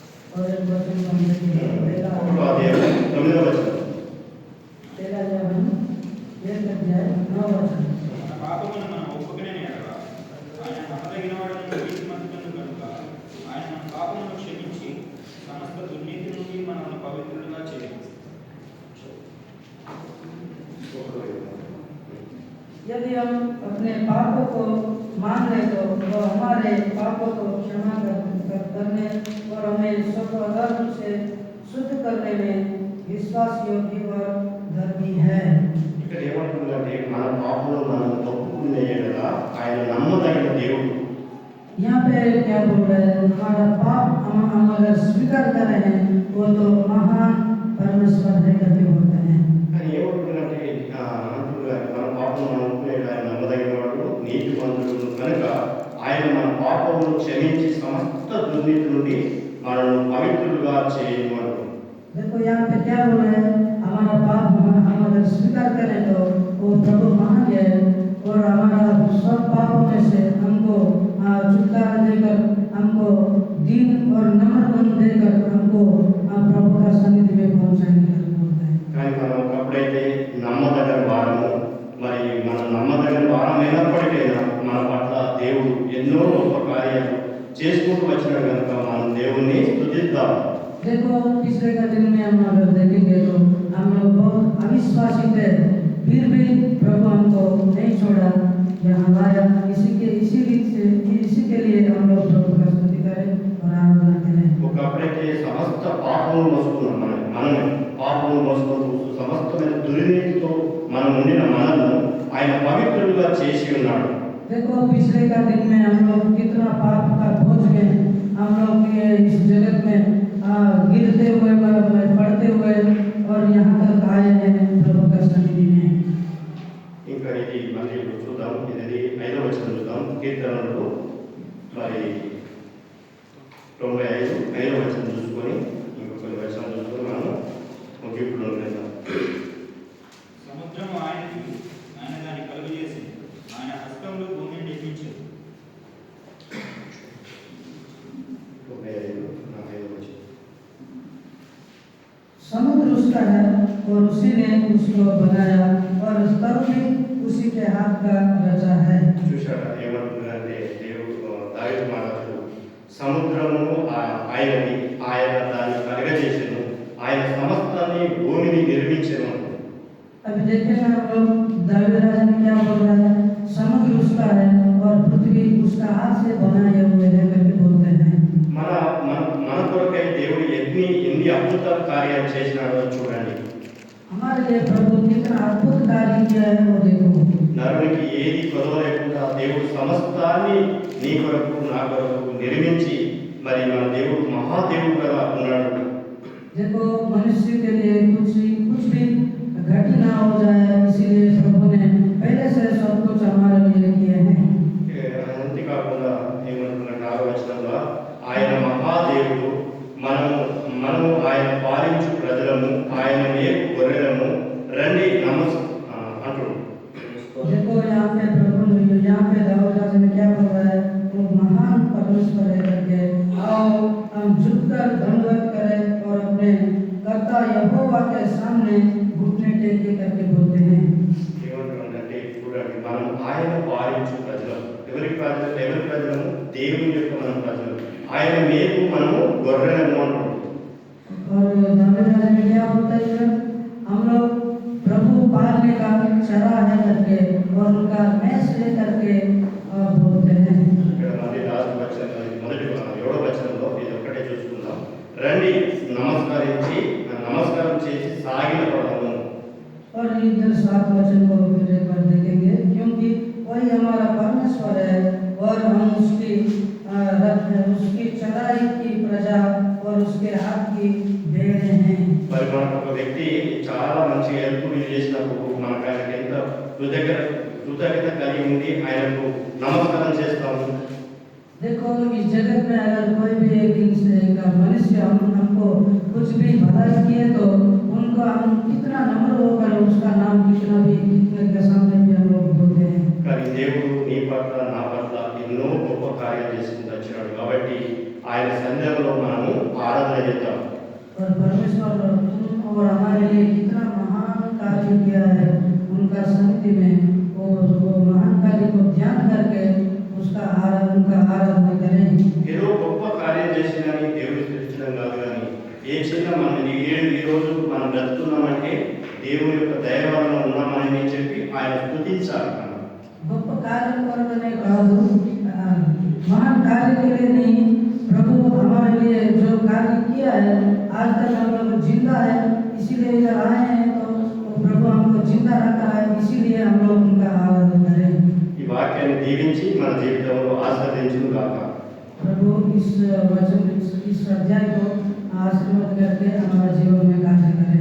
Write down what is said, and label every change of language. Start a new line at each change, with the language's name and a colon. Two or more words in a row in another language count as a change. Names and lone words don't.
Hindi: और एक वचन हम देखेंगे
Telugu: ఒకటో అధ్యాయం 9వ వచనం.
Hindi: तेरा जवान एक अध्याय 9 वचन
Telugu: మన పాపమును మనం ఒప్పుకునే ఎడల ఆయన నమ్మదగిన వాడును నీతిమంతుడును కనుక ఆయన మన పాపమును క్షమించి సమస్త దుర్నీతి నుండి మనల్ని పవిత్రులుగా చేయవచ్చు.
Hindi: यदि हम अपने पापों को मान ले तो वो हमारे पापों को क्षमा करने और हमें सब अधर्म से शुद्ध करने में विश्वास योग्य और धर्मी है।
Telugu: ఇక్కడ ఏమంటుందంటే మన పాపంలో మనం ఒప్పుకునే ఎడల ఆయన నమ్మదగిన దేవుడు.
Hindi: यहाँ पे क्या बोल रहे हैं, हमारा पाप हम अगर स्वीकार कर रहे हैं वो तो महान परमेश्वर है करके बोलते हैं।
Telugu: కానీ ఏమంటుందంటే మన పాపం మనం ఒప్పుకునే ఆయన నమ్మదగిన వాడు నీతిమంతుడు కనుక ఆయన మన పాపమును క్షమించి సమస్త దుర్నీతి నుండి మనల్ని పవిత్రులుగా చేయమను.
Hindi: देखो यहाँ पे क्या बोल रहे हैं, हमारा पाप हम अगर स्वीकार करें तो वो प्रभु महान है और हमारा सब पापों में से हमको छुटकारा देकर हमको दीन और नम्र मन देकर हमको प्रभु का सन्निधि में पहुंचाएंगे करके बोलते हैं।
Telugu: కానీ మనం ఒకప్పుడైతే నమ్మదగిన వారము, మరి మన నమ్మదగిన వారం అయినప్పటికైనా మన పట్ల దేవుడు ఎన్నో గొప్ప కార్యాలు చేసుకుంటూ వచ్చినాడు కనుక మనం దేవుణ్ణి స్తుతిద్దాం.
Hindi: देखो पिछले का दिन में हम अगर देखेंगे तो हम लोग बहुत अविश्वासी थे, फिर भी प्रभु हमको नहीं छोड़ा, यहाँ लाया। इसी के लिए हम लोग प्रभु का स्तुति करें और आराधना करें।
Telugu: ఒకప్పుడైతే సమస్త పాపములు మోసుకున్నాం, మనమే పాపములు మోసుకుంటూ సమస్తమైన దుర్నీతితో మనం ఉండిన మనల్ని ఆయన పవిత్రులుగా చేసి ఉన్నాడు.
Hindi: देखो पिछले का दिन में हम लोग कितना पाप का बोझ में हम लोग ये इस जगत में गिरते हुए पड़ते हुए और यहाँ तक आए हैं प्रभु का सन्निधि में।
Telugu: ఇంకా ఇది మళ్ళీ చూద్దాం, ఇది 5వ వచనం చూద్దాం. కీర్తనలు మరి 95 5వ వచనం చూసుకొని ఇంకొక వచనం చూసుకొని మనం ముగింపులో వెళ్దాం. సముద్రము ఆయనకి, ఆయన దాన్ని కలుగజేసి ఆయన హస్తంలో భూమిని నిర్మించారు. 95 వచనం.
Hindi: समुद्र उसका है और उसी ने उसको बनाया और स्तंभ भी उसी के हाथ का रचा है।
Telugu: చూశారా ఏమంటున్నారంటే దేవుడు దావీదు మహారాజు సముద్రము ఆయనది, ఆయన దాన్ని కలగజేసెను, ఆయన సమస్తాన్ని భూమిని నిర్మించెను.
Hindi: अभी देखें हम लोग दाऊद राजा ने क्या बोल रहा है, समुद्र उसका है और पृथ्वी उसका हाथ से बनाए हुए है करके बोलते हैं।
Telugu: మన కొరకై దేవుడు ఎన్ని అద్భుత కార్యాలు చేసినాడో చూడండి.
Hindi: हमारे लिए प्रभु कितना अद्भुत कार्य किया है वो देखो।
Telugu: నరునికి ఏది కొదవ లేకుండా దేవుడు సమస్తాన్ని నీ కొరకు నా కొరకు నిర్మించి మరి మన దేవుడు మహాదేవుడుగా ఉన్నాడు.
Hindi: देखो मनुष्य के लिए कुछ भी घटी ना हो जाए, इसीलिए प्रभु ने पहले से सब कुछ हमारे लिए किए हैं।
Telugu: అంతేకాకుండా ఏమంటున్నాడు 6వ వచనంలో ఆయన మహాదేవుడు, మనము ఆయన పాలించు ప్రజలము, ఆయన మేపు గొర్రెలము రండి అంటుడు.
Hindi: देखो यहाँ पे प्रभु यहाँ पे दाऊद राजा ने क्या बोल रहा है, वो महान परमेश्वर है करके आओ हम झुककर दंडवत करें और अपने कर्ता यहोवा के सामने घुटने टेके करके बोलते हैं।
Telugu: ఏమంటున్నాడంటే చూడండి, మనం ఆయన పాలించు ప్రజలం. ఎవరి ప్రజలము? దేవుని యొక్క మనం ప్రజలు. ఆయన మేపు మనము గొర్రెలము అంటుడు.
Hindi: और दाऊद राजा ने क्या बोलता है, हम लोग प्रभु पालने का चरा है करके और उनका मैस ले करके बोलते हैं।
Telugu: ఇక్కడ మళ్ళీ లాస్ట్ వచనం, మొదటి 7వ వచనంలో ఇది ఒక్కటే చూసుకుందాం. రండి నమస్కారం చేసి సాగిల పడము.
Hindi: और इधर 7 वचन को फिर एक बार देखेंगे, क्योंकि वही हमारा परमेश्वर है और हम उसकी चराई की प्रजा और उसके हाथ की भेड़ हैं।
Telugu: మరి మనకు ఒక వ్యక్తి చాలా మంచి హెల్ప్ చేసినప్పుడు మనకు ఆయనకి ఎంత కృతజ్ఞత కలిగి ఉండి ఆయనకు నమస్కారం చేస్తాము.
Hindi: देखो इस जगत में अगर कोई भी एक मनुष्य हमको कुछ भी भलाई किए तो उनको हम कितना नम्र होकर उसका नाम कितने के सामने भी हम लोग बोलते हैं।
Telugu: కానీ దేవుడు నీ పట్ల నా పట్ల ఎన్నో గొప్ప కార్యాలు చేసుకుంటూ వచ్చినాడు కాబట్టి ఆయన సన్నిధిలో మనము ఆరాధన చేద్దాం.
Hindi: और परमेश्वर तुम और हमारे लिए कितना महान कार्य किया है, उनका सन्निधि में वो महान कार्य को ध्यान करके उसका उनका आराधना करें।
Telugu: ఏదో గొప్ప కార్యం చేసిందని దేవుడు స్థుతించడం కాదు, కానీ ఏ చిన్న మనం ఈ రోజు మనం బ్రతుకున్నామంటే దేవుని యొక్క దయ వలన ఉన్నామని చెప్పి ఆయన స్థుతించాలి. గొప్ప కార్యం
Hindi: करने కాదు, महान कार्य के लिए नहीं, प्रभु हमारे लिए जो कार्य किया है, आज तक हम लोग जिंदा है, इसीलिए इधर आए हैं, तो प्रभु हमको जिंदा रखा है, इसीलिए हम लोग उनका आराधना करें।
Telugu: ఈ వాక్యాన్ని దీవించి మన జీవితంలో ఆశీర్వదించును గాక.
Hindi: प्रभु इस वचन इस अध्याय को आशीर्वाद करके हमारे जीवन में कार्य करें।